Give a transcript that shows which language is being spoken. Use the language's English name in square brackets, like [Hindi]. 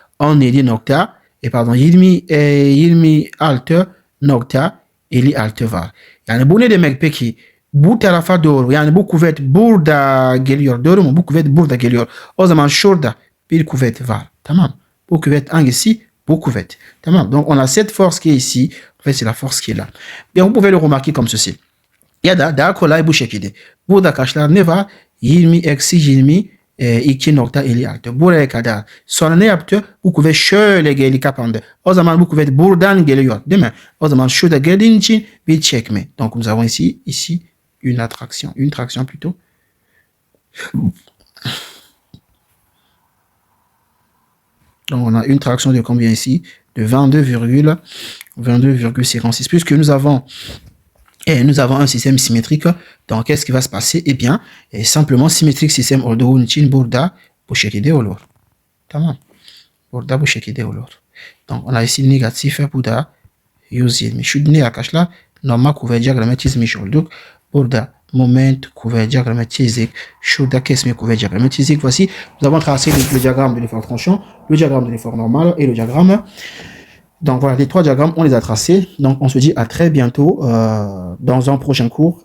[Turkish] 17 nokta 26 nokta 56 var. Yani bu ne demek peki? Bu tarafa doğru, yani bu kuvvet burada geliyor. Doğru mu? Bu kuvvet burada geliyor. O zaman şurada bir kuvvet var. Tamam. Bu kuvvet hangisi? Bu kuvvet. Tamam. [French] Donc on a cette force qui est ici. En fait c'est la force qui est là. Bien, vous pouvez le remarquer comme ceci. [Turkish] Ya da daha kolay bu şekilde. Burada arkadaşlar ne var? 20 eksi 20 2.56. Buraya kadar. Sonra ne yaptı? Bu kuvvet şöyle geldi, kapandı. O zaman bu kuvvet buradan geliyor, değil mi? O zaman şurada geldiğin için bir çekme. [French] Donc nous avons ici une attraction. Une traction plutôt. Donc on a une traction de combien ici? De 22,56. Puisque nous avons un système symétrique. Donc, qu'est-ce qui va se passer? Eh bien, simplement [Turkish] symétrique système olduğu için burada bu şekilde olur. Tamam. Burada bu şekilde olur. [French] Donc, on a ici négatif burada 120. [Turkish] Şu ne arkadaşlar? Normal kuvvet diyagramı çizmiş olduk. Burada moment kuvvet diyagramı çizdik. Şurada kesme kuvvet diyagramı çizdik. [French] Voici, nous avons tracé le diagramme de l'effort tranchant, le diagramme de l'effort normal et le diagramme. Donc voilà, les trois diagrammes, on les a tracés. Donc on se dit à très bientôt dans un prochain cours.